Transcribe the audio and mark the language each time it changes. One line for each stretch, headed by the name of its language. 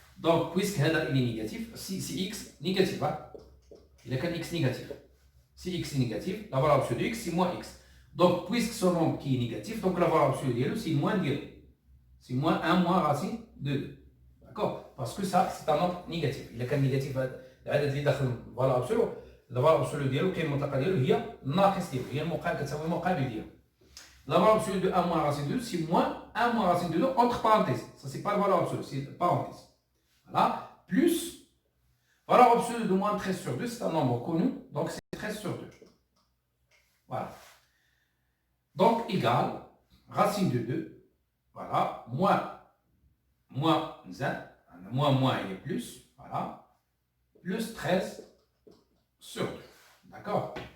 French: Donc, puisque il est négatif, si x négatif, hein? Il a qu'un x négatif. Si x est négatif, la valeur absolue de x, c'est moins x. Donc, puisque ce nombre qui est négatif, donc la valeur absolue de c'est moins 2. C'est moins 1 moins racine de 2. D'accord? Parce que ça, c'est un nombre négatif.
Arabic: Il a qu'un négatif, العدد اللي داخل الفالور ابسولو، la valeur absolue ديالو القيمة المطلقة ديالو هي الناقص ديالو، هي المقابل كتساوي المقابل ديالو.
French: La valeur absolue de 1 moins racine de 2, c'est moins 1 moins racine de 2 entre parenthèses. Ça, c'est pas la valeur absolue, c'est parenthèse. Voilà. Plus, valeur absolue de moins 13 sur 2, c'est un nombre connu, donc c'est 13 sur 2. Voilà. Donc, égal, racine de 2, voilà, moins 1, moins et plus, voilà, plus 13 sur 2. D'accord?